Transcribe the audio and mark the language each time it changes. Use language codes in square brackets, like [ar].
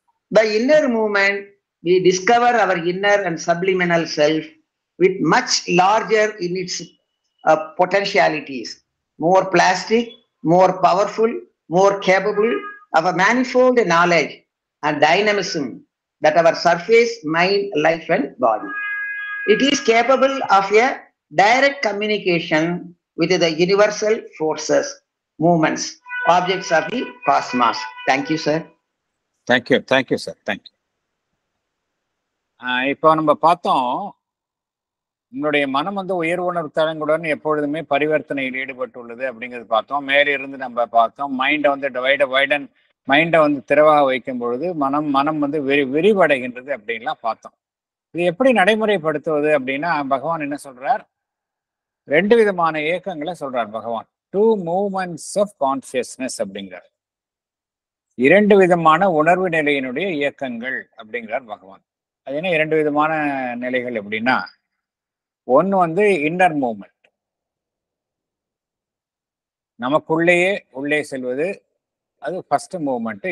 [en] By inner movement, we discover our inner and subliminal self with much larger in its potentialities, more plastic, more powerful, more capable of a manifold knowledge and dynamism that our surface mind, life and body. It is capable of a direct communication with the universal forces, movements, objects of the cosmos. Thank you, sir. Thank you, sir. Thank you. [ta] இப்போ நம்ம பார்த்தோம், நம்மளுடைய மனம் வந்து உயர் உணர்வு தளங்களுடன் எப்பொழுதுமே பரிவர்த்தனையில் ஈடுபட்டுள்ளது அப்படிங்கிறது பார்த்தோம். மேலே இருந்து நம்ம பார்த்தோம், மைண்டை வந்து மைண்டை வந்து திறவாக வைக்கும் பொழுது மனம் வந்து விரிவடைகின்றது அப்படின்லாம் பார்த்தோம். இது எப்படி நடைமுறைப்படுத்துவது அப்படின்னா பகவான் என்ன சொல்றார்? 2 விதமான இயக்கங்களை சொல்றார் பகவான். [en] 2 movements of consciousness [ta] அப்படிங்கிறார். 2 விதமான உணர்வு நிலையினுடைய இயக்கங்கள் அப்படிங்கிறார் பகவான். அது என்ன 2 விதமான நிலைகள் அப்படின்னா, ஒன்று வந்து இன்னர் மூவ்மெண்ட், நமக்குள்ளேயே உள்ளே செல்வது, அது ஃபர்ஸ்ட் மூவ்மெண்ட்.